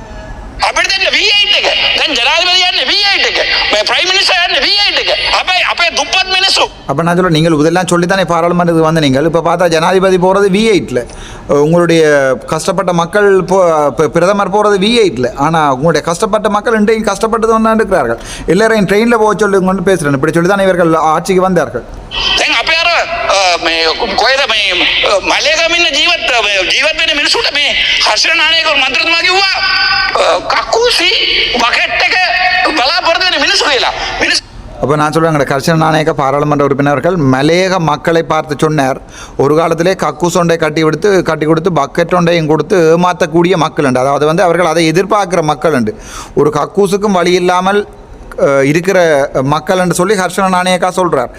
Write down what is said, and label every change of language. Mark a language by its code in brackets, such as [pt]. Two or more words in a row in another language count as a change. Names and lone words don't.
[ta] அப்போ நான் சொல்ல நீங்கள் இதெல்லாம் சொல்லித்தானே பாராளுமன்றத்துக்கு வந்து நீங்கள் இப்போ பார்த்தா ஜனாதிபதி போகிறது V8ல், உங்களுடைய கஷ்டப்பட்ட மக்கள் பிரதமர் போகிறது V8ல். ஆனால் உங்களுடைய கஷ்டப்பட்ட மக்கள் இன்றையும் கஷ்டப்பட்டு தான் இருக்கிறார்கள். எல்லாரையும் ட்ரெயினில் போக சொல்லி கொண்டு பேசுகிறேன். இப்படி சொல்லி தானே இவர்கள் ஆட்சிக்கு வந்தார்கள். [si] මලයගමින්න ජීවත් වෙන මිනිසුන්ට මේ හර්ෂණ නායක මන්ත්‍රතුමා කිව්වා කක්කුසි බකට් එක බලාපොරොත්තු වෙන මිනිස්සු කියලා. [ta] அப்போ நான் சொல்லுவேன், கர்ஷன நாயக்க பாராளுமன்ற உறுப்பினர்கள் மலையக மக்களை பார்த்து சொன்னார், ஒரு காலத்திலே கக்கூஸ் ஒன்றை கட்டி கொடுத்து பக்கெட் ஒன்றையும் கொடுத்து ஏமாற்றக்கூடிய மக்கள் உண்டு. அதாவது வந்து அவர்கள் அதை எதிர்பார்க்குற மக்கள் உண்டு. ஒரு கக்கூஸுக்கும் வழி இல்லாமல் இருக்கிற மக்கள் என்று சொல்லி ஹர்ஷன நாணயக்கா சொல்கிறார்.